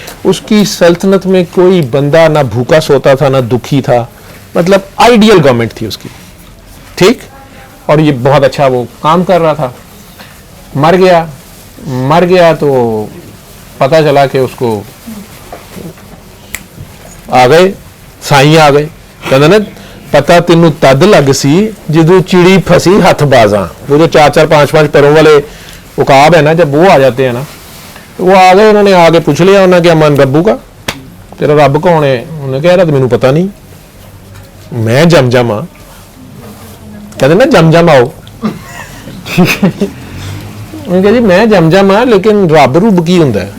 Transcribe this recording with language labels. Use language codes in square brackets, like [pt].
[ur] اس کی سلطنت میں کوئی بندہ نہ بھوکا سوتا تھا نہ دکھی تھا. مطلب آئیڈیل گورنمنٹ تھی اس کی. ٹھیک. اور یہ بہت اچھا وہ کام کر رہا تھا. مر گیا تو پتہ چلا کہ اس کو آ گئے سائیں آ گئے. کہتے نا [pa] پتہ تینوں تد لگ سی جدو چڑی پھنسی ہاتھ بازاں. [ur] وہ جو 4-5 پیروں والے عقاب ہے نا، جب وہ آ جاتے ہیں نا، تو وہ آ گئے. انہوں نے آگے پوچھ لیا، انہوں نے کیا من ربو کا، تیرا رب کون ہے؟ انہوں نے کہہ رہا [pa] تو مینوں پتہ نہیں، میں جمجم ہاں. [ur] کہتے نا جمجم آؤ. انہوں نے کہا جی [pa] میں جمجم ہاں، [ur] لیکن رب روب کی ہوں.